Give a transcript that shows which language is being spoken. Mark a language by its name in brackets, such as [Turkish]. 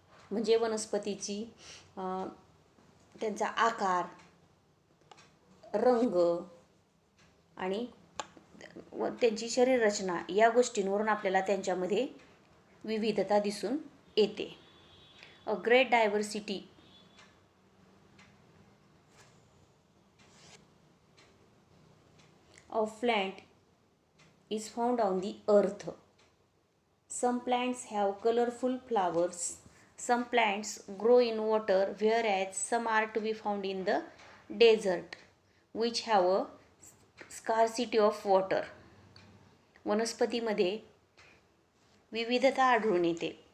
[Marathi] म्हणजे वनस्पतीची त्यांचा आकार, रंग आणि व त्यांची शरीररचना या गोष्टींवरून आपल्याला त्यांच्यामध्ये विविधता दिसून येते. [English] A great diversity of plant is found on the earth. Some plants have colorful flowers. Some plants grow in water, whereas some are to be found in the desert, which have a scarcity of water. [Marathi] वनस्पतीमध्ये विविधता आढळून येते.